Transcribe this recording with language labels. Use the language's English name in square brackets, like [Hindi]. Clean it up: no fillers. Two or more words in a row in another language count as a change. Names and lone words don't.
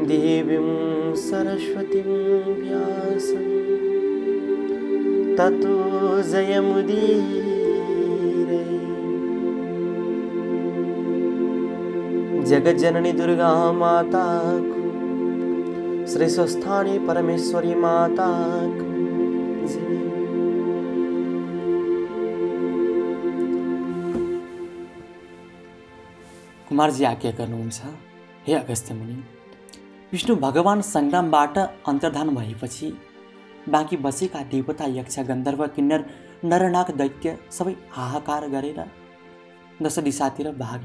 [Sanskrit] देवीं सरस्वतीं व्यासं ततो जयमुदीरये। [Nepali] जगज्जननी दुर्गा माता को, श्री स्वस्थानी परमेश्वरी माता को जय। कुमारजी आज्ञा गर्नुहुन्छ, हे अगस्त्य मुनि, विष्णु भगवान सङ्ग्रामबाट अन्तर्धान भएपछि बाँकी बसेका देवता यक्ष गन्धर्व किन्नर नरनाग दैत्य सबै हाहाकार गरेर दश दिशातिर भागे।